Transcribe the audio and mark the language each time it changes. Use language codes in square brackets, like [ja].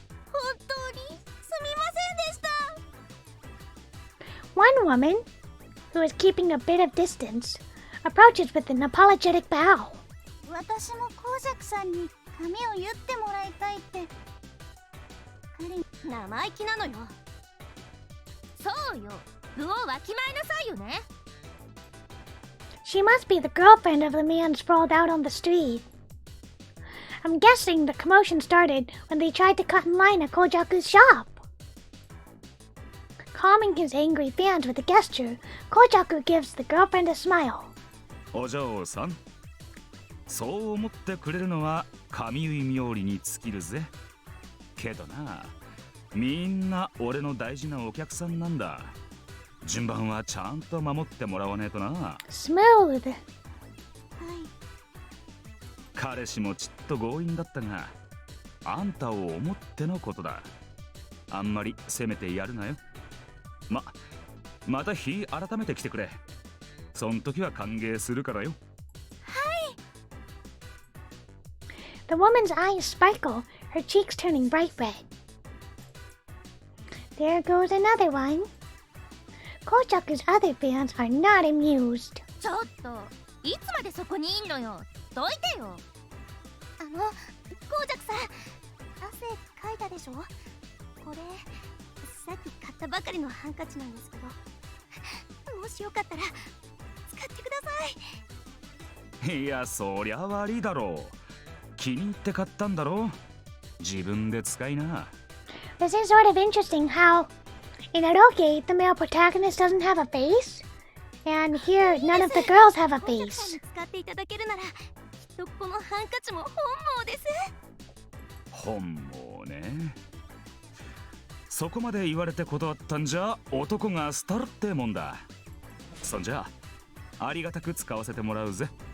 [ja] 本当にすみませんでした。 [en] One woman, who is keeping a bit of distance, approaches with an apologetic bow. 私もコウジャクさんに髪を結ってもらいたいって。彼に生意気なのよ。そうよ、具をわきまえなさいよね。 She must be the girlfriend of the man sprawled out on the street. I'm guessing the commotion started when they tried to cut in line at Kojaku's shop. Calming his angry fans with a gesture, Kojaku gives the girlfriend a smile. [ja] お嬢さん、そう思ってくれるのは髪結い冥利に尽きるぜ。けどな、みんな俺の大事なお客さんなんだ。順番はちゃんと守ってもらわねえとな。 [en] Smooth. [ja] 彼氏もちっと強引だったが、あんたを思ってのことだ。あんまり責めてやるなよ。また日改めて来てくれ。そん時は歓迎するからよ。はい。 [en] The woman's eyes sparkle, her cheeks turning bright red. There goes another one. Kojaku's other fans are not amused. [ja] ちょっと、いつまでそこにいんのよ。どいてよ。コウジャクさん、汗かいたでしょ。これさっき買ったばかりのハンカチなんですけど、もしよかったら使ってください。いや、そりゃ悪いだろう。気に入って買ったんだろう。自分で使いな。 [en] This is sort of interesting how in Eroge the male protagonist doesn't have a face, and here none of the girls have a [ja] コウジャク [en] face. [ja] さんに使っていただけるなら、きっとこのハンカチも本望です。本望ね。そこまで言われて断ったんじゃ男がスタルってもんだ。そんじゃありがたく使わせてもらうぜ。